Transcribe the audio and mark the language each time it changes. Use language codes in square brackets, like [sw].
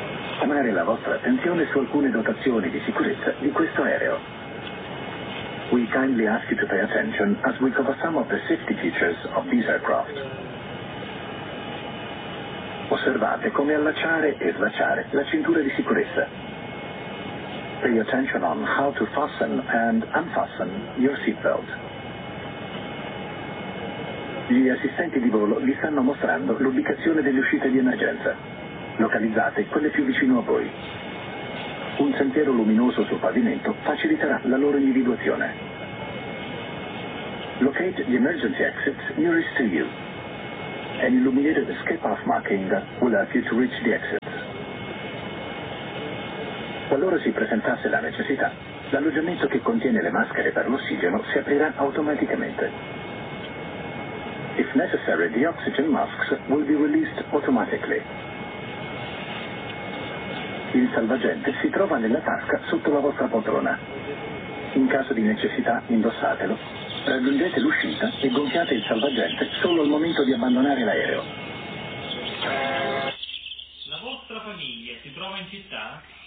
[it] richiamare la vostra attenzione su alcune dotazioni di sicurezza di questo aereo. [en] We kindly ask you to pay attention as we cover some of the safety features of this aircraft. [it] Osservate come allacciare e slacciare la cintura di sicurezza. [en] Pay attention on how to fasten and unfasten your seatbelt. [it] Gli assistenti di volo vi stanno mostrando l'ubicazione delle uscite di emergenza. Localizzate quelle più vicino a voi. Un sentiero luminoso sul pavimento faciliterà la loro individuazione. [en] Locate the emergency exits nearest to you. An illuminated escape path marking will help you to reach the exits. [it] Qualora si presentasse la necessità, l'alloggiamento che contiene le maschere per l'ossigeno si aprirà automaticamente. [en] If necessary, the oxygen masks will be released automatically. [it] Il salvagente si trova nella tasca sotto la vostra poltrona. In caso di necessità, indossatelo. Raggiungete l'uscita e gonfiate il salvagente solo al momento di abbandonare l'aereo. La vostra famiglia si trova in città?